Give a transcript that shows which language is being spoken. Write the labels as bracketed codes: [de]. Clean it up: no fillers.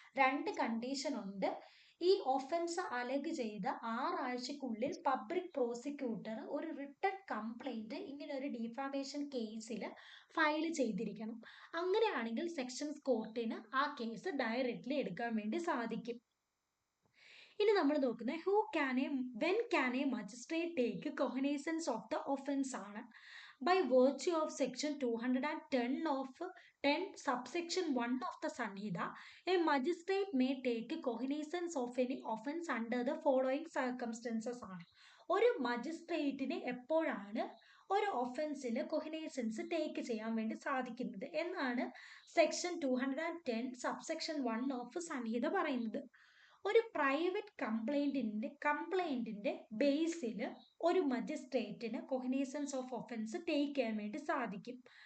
[ml] 2 condition ഉണ്ട്. ഈ offence അലഗ് ചെയ്ത 6 ആഴ്ചക്കുള്ളിൽ പബ്ലിക് പ്രോസിക്യൂട്ടർ ഒരു റിട്ടൺ കംപ്ലൈന്റ് ഇങ്ങനെ ഒരു ഡിഫാമേഷൻ കേസിൽ ഫയൽ ചെയ്തിരിക്കണം. അങ്ങനെയാണെങ്കിൽ സെക്ഷൻസ് കോർട്ടിന് ആ കേസ് ഡയറക്ട്ലി എടുക്കാൻ വേണ്ടി സാധിക്കും. ഇനി നമ്മൾ നോക്കുന്നത് [en] when can a magistrate take cognizance of the offence [ml] ആണ്. [en] By virtue of section 210 subsection 1 of the Sanhita, a magistrate may take cognizance of any offence under the following circumstances ആണ്. [ml] ഒരു മജിസ്ട്രേറ്റിന് എപ്പോഴാണ് ഒരു ഒഫൻസിൽ കൊഗ്നൈസൻസ് ടേക്ക് ചെയ്യാൻ വേണ്ടി സാധിക്കുന്നത് എന്നാണ് സെക്ഷൻ 210 സബ്സെക്ഷൻ 1 ഓഫ് സംഹിത പറയുന്നത്. ഒരു പ്രൈവറ്റ് കംപ്ലൈന്റിന്റെ ബേസിൽ ഒരു മജിസ്ട്രേറ്റിന് കൊഗ്നൈസൻസ് ഓഫ് ഒഫൻസ് ടേക്ക് ചെയ്യാൻ വേണ്ടി സാധിക്കും.